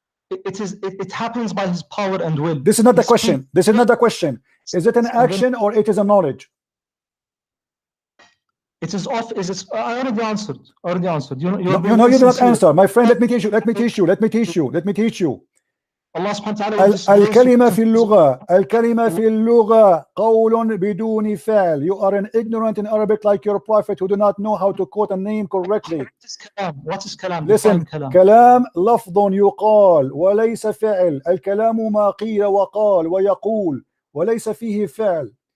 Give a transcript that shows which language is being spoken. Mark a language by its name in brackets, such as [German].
[English] It happens by His power and will. This is not the question. This is not the question. Is it an action or it is a knowledge? It is off. Is it? I already answered. No, you did not answer, my friend. Let me teach you. Let me teach you. Let me teach you. Let me teach you. Allah subhanahu wa ta'ala. [Arabic] الكلمة في اللغة. الكلمة في اللغة قول بدون فعل. [English] You are an ignorant in Arabic like your prophet who do not know how to quote a name correctly. What is kalam? Listen, [Arabic] كلام لفظ يقال وليس فعل. الكلام ما قيل وقال ويقول وليس فيه فعل.